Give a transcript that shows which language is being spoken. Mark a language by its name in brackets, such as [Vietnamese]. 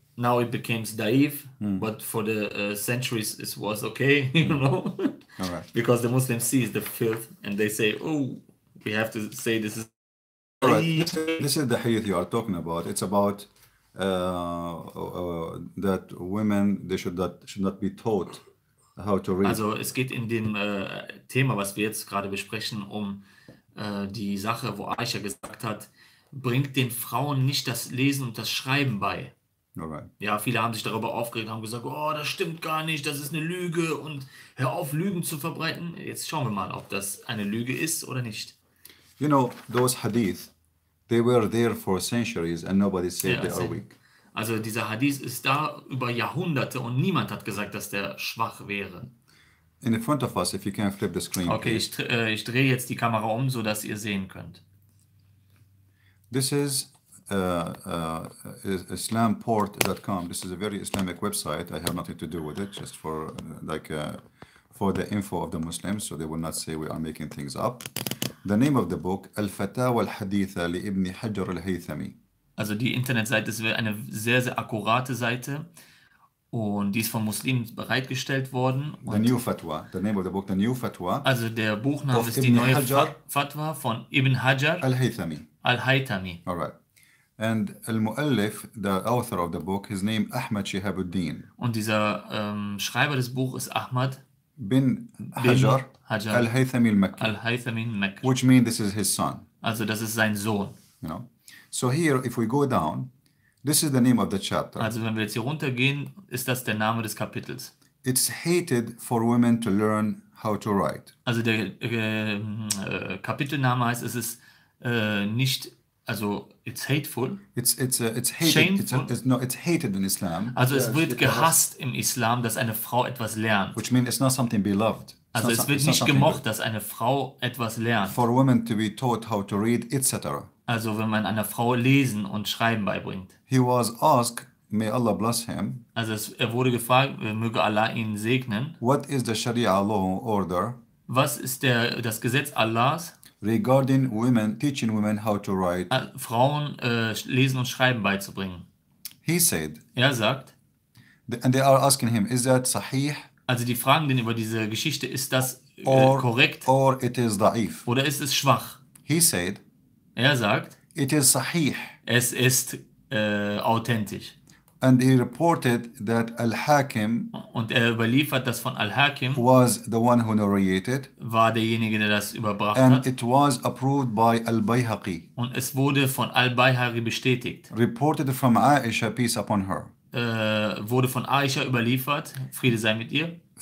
[English] Now it becomes daif, but for the centuries it was okay, you know? All right. Because the Muslims sees the filth and they say, oh, we have to say this is All right. This is the hadith you are talking about. It's about that women, they should not be taught how to read. [German] Also es geht in dem Thema, was wir jetzt gerade besprechen, um die Sache, wo Aisha gesagt hat, bringt den Frauen nicht das Lesen und das Schreiben bei. [English] Alright. [German] Ja, viele haben sich darüber aufgeregt, haben gesagt, oh, das stimmt gar nicht, das ist eine Lüge und hör auf, Lügen zu verbreiten. Jetzt schauen wir mal, ob das eine Lüge ist oder nicht. [English] You know, those hadith, they were there for centuries and nobody said [German] Ja, [English] they are weak. [German] also dieser Hadith ist da über Jahrhunderte und niemand hat gesagt, dass der schwach wäre. [English] In front of us, if you can flip the screen, Okay, please. [German] ich drehe jetzt die Kamera um, sodass ihr sehen könnt. [English] This is islamport.com. This is a very Islamic website. I have nothing to do with it, just for for the info of the Muslims, so they will not say we are making things up. The name of the book, Al-Fatawa al-Haditha li Ibn Hajar al-Haythami. [German] Also die Internetseite ist eine sehr, sehr akkurate Seite und die ist von Muslimen bereitgestellt worden. [English] The New Fatwa. The name of the book, The New Fatwa. [German] Also der Buchname [English] Of [German] ist die [English] Ibn [German] neue [English] Hajar [German] Fatwa von Ibn Hajar [English] al-Haythami. [German] al-Haythami. [English] All right. And al-Mu'allif, the author of the book, his name Ahmad Shihabuddin [German] Und dieser Schreiber des Buches ist Ahmad [English] bin Hajar al-Haythami al-Makki, [German] al-Haythami al-Makki. [English] which means this is his son. [German] Also das ist sein Sohn. [English] You know. So here, if we go down, this is the name of the chapter. [German] Also wenn wir jetzt hier runtergehen, ist das der Name des Kapitels. [English] It's hated for women to learn how to write. [German] Also der Kapitelname heißt, es ist nicht, also it's hateful. [English] It's hated. Shameful. It's hated in Islam, [German] Also es wird gehasst im Islam, dass eine Frau etwas lernt. [English] which means it's not something beloved. [German] Also es wird nicht gemocht, dass eine Frau etwas lernt. [English] For women to be taught how to read, etc. [German] Also wenn man einer Frau Lesen und Schreiben beibringt. [English] He was asked, may Allah bless him, [German] Also er wurde gefragt, möge Allah ihn segnen. [English] what is the Sharia law order [German] Was ist das Gesetz Allahs, [English] regarding women, teaching women how to write? [German] Frauen Lesen und Schreiben beizubringen? [English] He said, [German] Er sagt, [English] and they are asking him, is that sahih [German] also die fragen den über diese Geschichte, ist das korrekt [English] or it is da'if? [German] oder ist es schwach? [English] He said, [German] Er sagt, [English] it is sahih. [German] es ist authentisch. [English] And he reported that Al-Hakim [German] Und er überliefert, dass von Al-Hakim [English] was the one who narrated, [German] war derjenige, der das überbracht [English] and [German] hat. [English] it was approved by Al-Bayhaqi, [German] Und es wurde von Al-Bayhaqi bestätigt. [English] reported from Aisha, peace upon her, [German] Wurde von Aisha überliefert, Friede sei mit ihr,